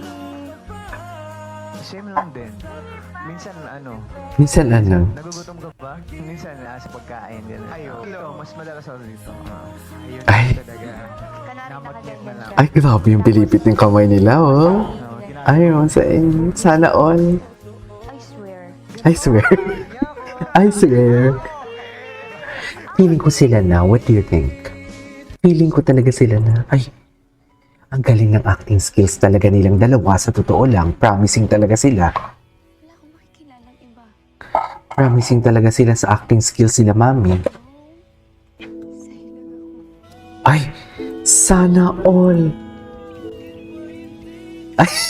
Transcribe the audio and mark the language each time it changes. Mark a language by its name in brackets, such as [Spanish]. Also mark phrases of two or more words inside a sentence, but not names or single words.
[Filipino] Same lang din. Minsan Minsan ano? nagugutom ka ba? Minsan sa pagkain. Ayo. Mas madalas ako dito. Ayun Ay. talaga. Kanari nakaganyan ka. Ay, grabe yung pilipit ng kamay nila, oh. Ayun, sana all. [English] I swear. I swear. I swear. [Filipino] Feeling ko sila na. [English] What do you think? [Filipino] Feeling ko talaga sila na. Ay, ang galing ng [English] acting skills [Filipino] talaga nilang dalawa. Sa totoo lang, promising talaga sila. Wala akong makikilalang iba. Promising talaga sila sa [English] acting skills [Filipino] nila, mami. Sa'yo lang ako. Ay, sana all. Ay.